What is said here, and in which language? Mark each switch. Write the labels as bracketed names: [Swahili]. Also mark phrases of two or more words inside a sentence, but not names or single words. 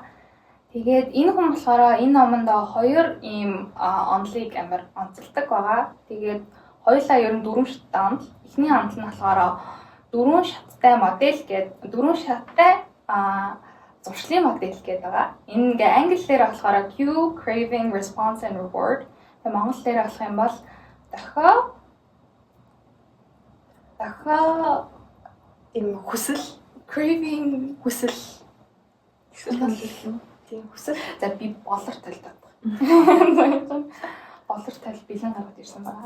[Mongolian] Тэгээд энэ хүн болохоор энэ номондоо хоёр ийм онолыг амар онцолдог байгаа. Тэгээд хоёулаа ер нь 4 шаттай онол. Эхний онол нь болохоор 4 шаттай модель гэдэг 4 шаттай зуршлын модель гэдэг байгаа. Энэ ингээ англиэр болохоор [English] cue, craving, response and reward. [Mongolian] Тэгээд монголоор болох юм бол дахиад ийм хүсэл, [English] craving, [Mongolian] хүсэл тийм хүсэл. За би болор талдаад. Болор тал бэлэн гаргад ирсэн байна.